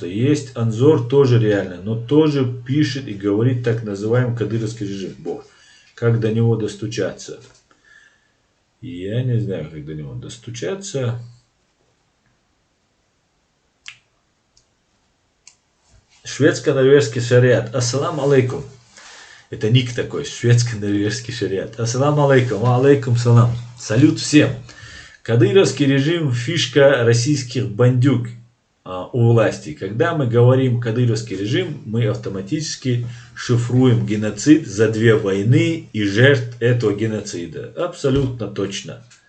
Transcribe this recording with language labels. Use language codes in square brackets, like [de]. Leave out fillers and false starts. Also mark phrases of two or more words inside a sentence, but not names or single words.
[ru] Есть Анзор, тоже реально, но тоже пишет и говорит так называемый кадыровский режим. Бог, как до него достучаться? Я не знаю, как до него достучаться. Шведско-норвежский шариат. [ar] السلام عليكم. [ru] Это ник такой, шведско-норвежский шариат. [ar] السلام عليكم، عليكم السلام. [ru] Салют всем. Кадыровский режим – фишка российских бандюк у власти. Когда мы говорим кадыровский режим, мы автоматически шифруем геноцид за 2 войны и жертв этого геноцида. Абсолютно точно.